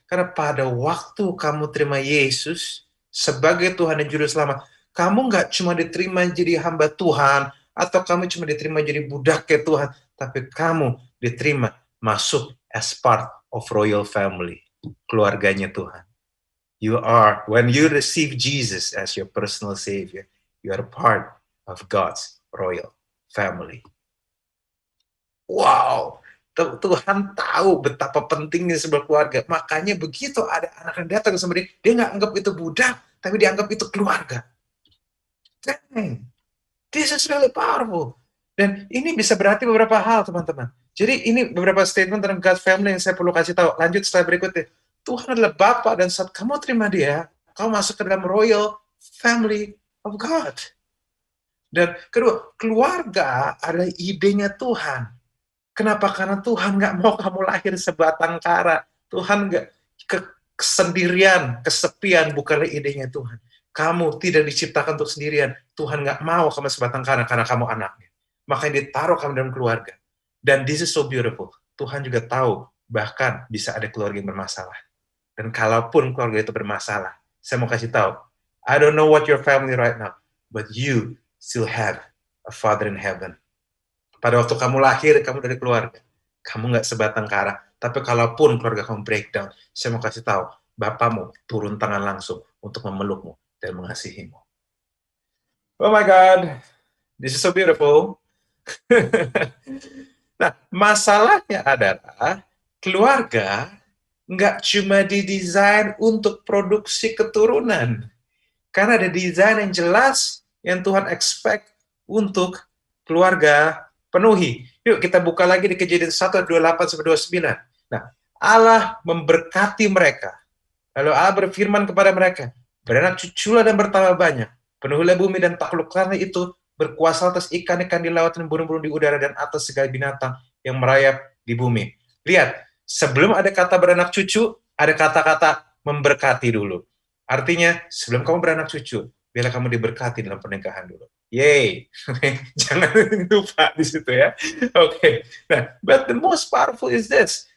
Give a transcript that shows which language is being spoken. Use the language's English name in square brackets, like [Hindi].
[Indonesian] Karena pada waktu kamu terima Yesus sebagai Tuhan dan Juru Selamat, kamu nggak cuma diterima jadi hamba Tuhan, atau kamu cuma diterima jadi budak ke Tuhan, tapi kamu diterima masuk [English] as part of royal family, [Indonesian] keluarganya Tuhan. [English] You are, when you receive Jesus as your personal Savior, you are part of God's royal family. [Indonesian] Wow, Tuhan tahu betapa pentingnya sebuah keluarga. Makanya begitu ada anak yang datang sama dia nggak anggap itu budak, tapi dianggap itu keluarga. [English] Dang, this is really powerful. [Indonesian] Dan ini bisa berarti beberapa hal, teman-teman. Jadi ini beberapa statement tentang God's family yang saya perlu kasih tahu. Lanjut slide berikutnya. Tuhan adalah Bapa, dan saat kamu terima dia, kamu masuk ke dalam [English] royal family of God. [Indonesian] Dan kedua, keluarga adalah idenya Tuhan. Kenapa? Karena Tuhan nggak mau kamu lahir sebatang kara. Tuhan nggak kesendirian, kesepian, bukanlah idenya Tuhan. Kamu tidak diciptakan untuk sendirian. Tuhan nggak mau kamu sebatang kara karena kamu anaknya. Makanya ditaruh kamu dalam keluarga. Dan [English] this is so beautiful. [Indonesian] Tuhan juga tahu, bahkan bisa ada keluarga yang bermasalah. Dan kalaupun keluarga itu bermasalah, saya mau kasih tahu, [English] I don't know what your family right now, but you still have a Father in heaven. [Indonesian] Pada waktu kamu lahir, kamu dari keluarga. Kamu nggak sebatang kara. Tapi kalaupun keluarga kamu breakdown, saya mau kasih tahu, Bapamu turun tangan langsung untuk memelukmu dan mengasihimu. [English] Oh my God, this is so beautiful. [Indonesian] Nah, masalahnya adalah keluarga nggak cuma didesain untuk produksi keturunan. Karena ada desain yang jelas yang Tuhan expect untuk keluarga penuhi. Yuk kita buka lagi di Kejadian 1:28-29. Nah, Allah memberkati mereka. Lalu Allah berfirman kepada mereka, beranak cuculah dan bertambah banyak. Penuhilah bumi dan taklukkanlah itu, berkuasa atas ikan-ikan di laut dan burung-burung di udara dan atas segala binatang yang merayap di bumi. Lihat, sebelum ada kata beranak cucu, ada kata-kata memberkati dulu. Artinya, sebelum kamu beranak cucu, biarlah kamu diberkati dalam pernikahan dulu. Yay! Jangan lupa di situ ya. Oke. Nah, [English] but the most powerful is this.